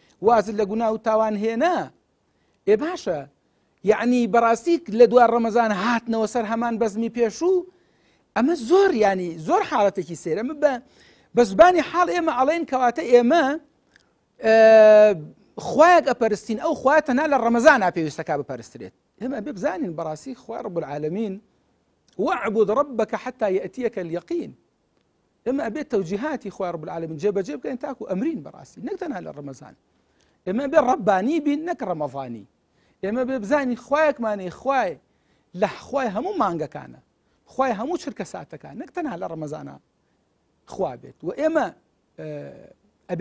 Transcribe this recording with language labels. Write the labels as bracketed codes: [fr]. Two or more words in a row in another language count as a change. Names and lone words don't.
[ckb] وازن لە گونا و تاوان هێنا ئێ باشە یعنی بەڕاستی لە دوای ڕەمەزان هاتنەوە سەر هەمان بەزمی پێشوو ئەمە زۆر ینی زۆر حاڵەتێکی سێر ئەمە بە زبانی حاڵ ئێمە ئەڵێن کەواتە ئێمە خوایەک ئەپەرستین ئەو خوایە تەنها لە ڕەمەزانە پێویستەکە بپەرسترێت ئێمە بێ بزانین بەڕاستی خوای [ar] ڕەب العالەمین واعبد ربك حتى يأتيك اليقين [ckb] ئێمە ئەبێت تەوجیهاتی خوای [ar] ڕەب العالەمین [ckb] جێبەجێ بکەین تاکو ئەمرین بەڕاستی نەک تەنها لە ڕەمەزان ئێمە بێ ڕەبانی بین نەک ڕەمەضانی ئێمە بێ بزانین خوایەکمانەی خوای لە خوای هەموو مانگەکانە خوای هەموو چرکە ساتەکان نەک تەنها لە ڕەمەزانە خوا بێت و ئێمە ئەبێ